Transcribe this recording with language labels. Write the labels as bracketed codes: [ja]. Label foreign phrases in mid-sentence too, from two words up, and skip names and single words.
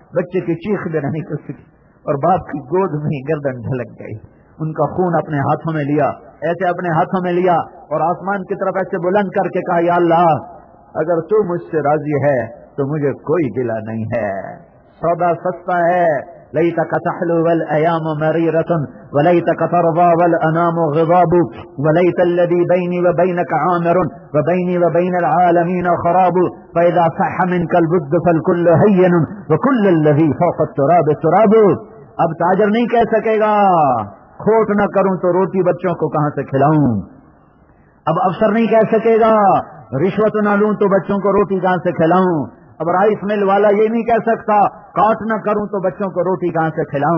[ur] بچے کی چیخ بھی نہیں سکی اور باپ کی گود میں ہی گردن ڈھلک گئی۔ ان کا خون اپنے ہاتھوں میں لیا، ایسے اپنے ہاتھوں میں لیا اور آسمان کی طرف ایسے بلند کر کے کہا، یا اللہ اگر تو مجھ سے راضی ہے تو مجھے کوئی گلہ نہیں ہے، سودا سستا ہے، [ar] لیتک تحلو والایام مریرۃ ولیتک ترضی والانام غضاب ولیت الذی بینی وبینک عامر وبینی وبین العالمین خراب فاذا صح منک البد فالکل ہین وکل الذی فوق التراب تراب۔ [ur] اب تاجر نہیں کہہ سکے گا کھوٹ نہ کروں تو روٹی بچوں کو کہاں سے کھلاؤں، اب افسر نہیں کہہ سکے گا رشوت نہ لوں تو بچوں کو روٹی کہاں سے کھلاؤں، اب رائس مل والا یہ نہیں کہہ سکتا کاٹ نہ کروں تو بچوں کو روٹی کہاں سے کھلاؤں۔